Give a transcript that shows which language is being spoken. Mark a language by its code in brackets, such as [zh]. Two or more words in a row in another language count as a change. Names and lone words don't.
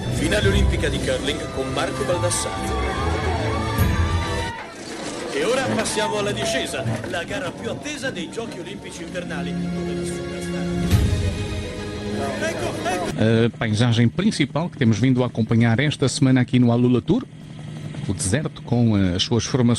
[it] Finale olimpica di curling con Marco Baldassari. E ora passiamo alla discesa, la gara più attesa dei Giochi Olimpici Invernali, dove la superstar... [pt] A paisagem principal que temos vindo a acompanhar esta semana aqui no Alula Tour, o deserto com as suas formações